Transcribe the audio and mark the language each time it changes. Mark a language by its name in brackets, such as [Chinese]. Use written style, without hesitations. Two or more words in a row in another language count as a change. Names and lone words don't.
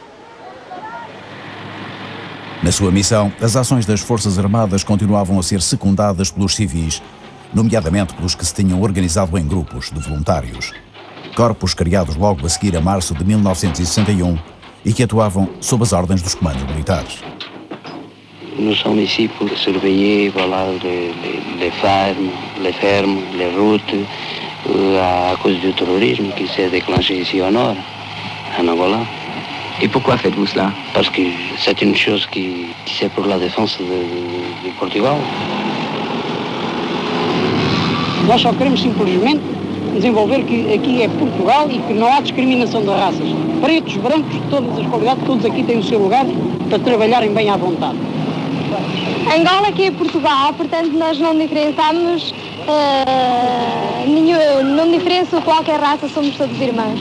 [Portuguese] Na sua missão, as ações das Forças Armadas continuavam a ser secundadas pelos civis, nomeadamente pelos que se tinham organizado em grupos de voluntários. Corpos criados logo a seguir a março de 1961 e que atuavam sob as ordens dos comandos militares. [French] Nous sommes ici pour surveiller les fermes, les routes, à cause du terrorisme qui s'est déclenché ici au nord, en Angola. Et pourquoi faites-vous cela? Parce que c'est une chose qui c'est pour la défense de Portugal. [Portuguese] Nós só queremos simplesmente desenvolver que aqui é Portugal e que não há discriminação de raças. Pretos, brancos, de todas as qualidades, todos aqui têm o seu lugar para trabalharem bem à vontade. Angola aqui é Portugal, portanto nós não diferenciamos, não diferença qualquer raça, somos todos irmãos.